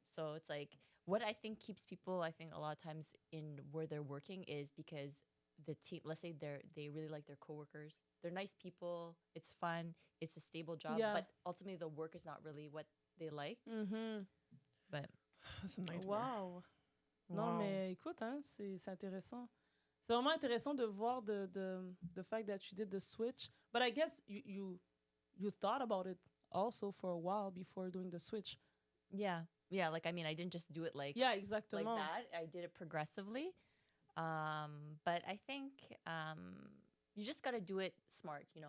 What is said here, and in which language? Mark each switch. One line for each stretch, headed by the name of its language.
English: So it's like what I think keeps people, I think a lot of times in where they're working is because the team, let's say they really like their coworkers. They're nice people. It's fun. It's a stable job. Yeah. But ultimately the work is not really what they like. Mhm. But That's a nightmare.
French: Wow. Non, Wow. mais écoute, hein, c'est intéressant. C'est vraiment intéressant de voir
English: the fact that you did the switch. But I guess you thought about it also for a while before doing the switch. yeah. Yeah. Like, I mean, I didn't just do it like Yeah,
French: exactement.
English: that. I did it progressively. But I think you just got to do it smart, you know?